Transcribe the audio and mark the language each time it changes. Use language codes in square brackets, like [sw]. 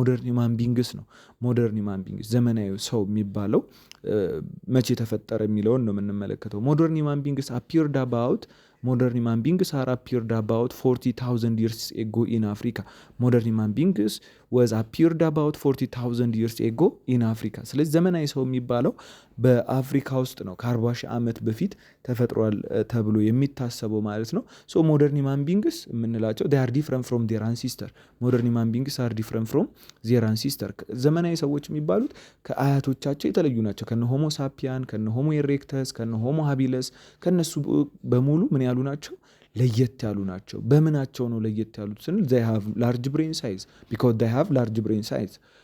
[am] ሞደርን ሂውማን ቢንግስ ነው። ሞደርን ሂውማን ቢንግስ ዘመናዊ ሰው የሚባለው መቼ ተፈጠረ የሚለውን ነው የምንመለከተው። [en] ሞደርን ሂውማን ቢንግስ አፒርድ አባውት modern human beings are appeared about 40,000 years ago in Africa. modern human beings was appeared about 40,000 years ago in Africa. [am] ስለዚህ ዘመናዊ ሰው የሚባለው በአፍሪካ ውስጥ ነው ከ40 ሺህ ዓመት በፊት ተፈጥሯል ተብሎ የሚታሰበው ማለት ነው። ሶ modern human beings የምንላቸው [en] they are different from their ancestor. modern human beings are different from their ancestor. [am] ዘመናዊ ሰዎች የሚባሉት ከአያቶቻቸው የተለዩ ናቸው። ከነ ሆሞ ሳፒያን፣ ከነ ሆሞ ኤሬክተስ፣ ከነ ሆሞ ሃቢለስ ከነሱ በሙሉ ምን ያሉ ናቸው? ለየት ያሉ ናቸው። በምናቸው ነው ለየት ያሉት ስንል [en] they have large brain size because they have large brain size.